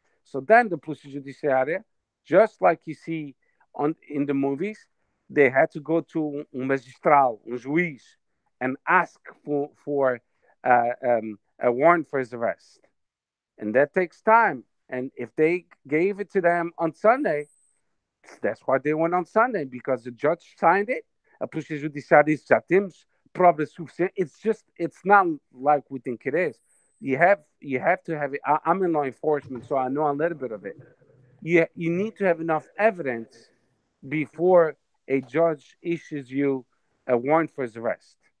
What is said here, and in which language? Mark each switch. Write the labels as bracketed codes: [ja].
[en] So then the Polícia Judiciária, just like you see in the movies, they had to go to magistral, juiz, and ask for a warrant for his arrest. And that takes time. And if they gave it to them on Sunday, that's why they went on Sunday, because the judge signed it. [pt] A Polícia Judiciária disse, já temos provas suficientes. [en] It's not like we think it is. You have to have it. I'm in law enforcement, so I know a little bit of it. You need to have enough evidence before a judge issues you a warrant for his arrest.